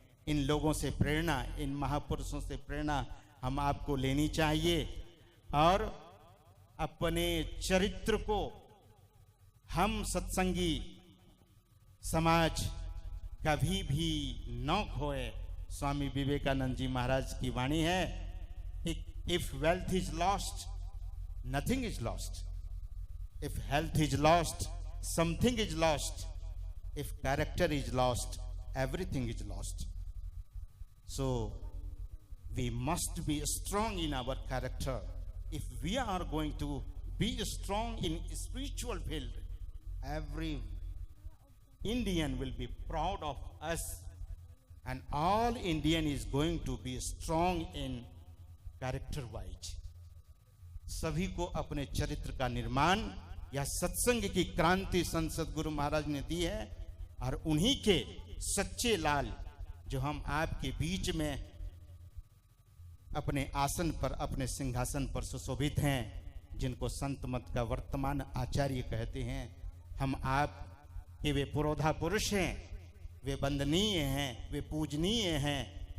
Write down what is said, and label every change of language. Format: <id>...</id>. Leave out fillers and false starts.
<hi>इन लोगों से प्रेरणा, इन महापुरुषों से प्रेरणा हम आपको लेनी चाहिए और अपने चरित्र को हम सत्संगी समाज कभी भी न खोए। स्वामी विवेकानंद जी महाराज की वाणी है,</hi> <en>If wealth is lost nothing is lost, if health is lost something is lost, if character is lost everything is lost. So we must be strong in our character. If we are going to be strong in spiritual field, every Indian will be proud of us, and all Indian is going to be strong in character wise.</en> <hi>सभी को अपने चरित्र का निर्माण या सत्संग की क्रांति संत सद्गुरु महाराज ने दी है, और उन्हीं के सच्चे लाल जो हम आपके बीच में अपने आसन पर, अपने सिंहासन पर सुशोभित हैं, जिनको संत मत का वर्तमान आचार्य कहते हैं, हम आप के वे पुरोधा पुरुष हैं, वे वंदनीय हैं, वे पूजनीय हैं।</hi>